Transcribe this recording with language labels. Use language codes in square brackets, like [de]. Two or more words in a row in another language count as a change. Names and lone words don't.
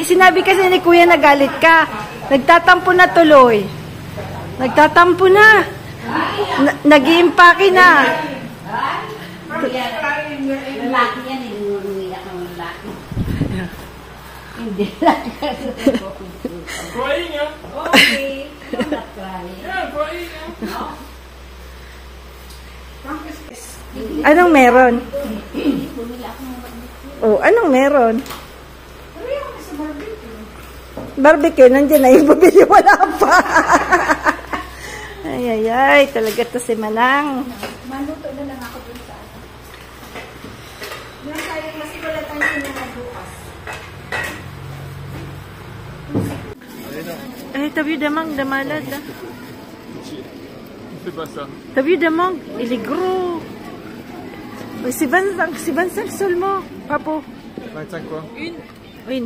[tl] Sinabi kasi ni Kuya nagalit ka. Nagtatampo na tuloy. Nagtatampo na. Nag-iimpake na. Lalaki yan, niluruya kang lalaki. Hindi lang. [en] I'm crying, yeah? Okay. I'm not crying. Yeah, I'm crying, yeah? [tl] Anong meron? Oh, anong meron? Barbecue, nandiyan na yung bumili, wala pa. Ay, talaga to si Manang. Maluto na lang ako dun sa ano. Sayang kasi wala tayong sinunod bukas. [fr] Eh, t'as vu des mangues de malade là? C'est pas ça. T'as vu des mangues? Il est gros. C'est 25 seulement, Papo. 25 quoi? Une.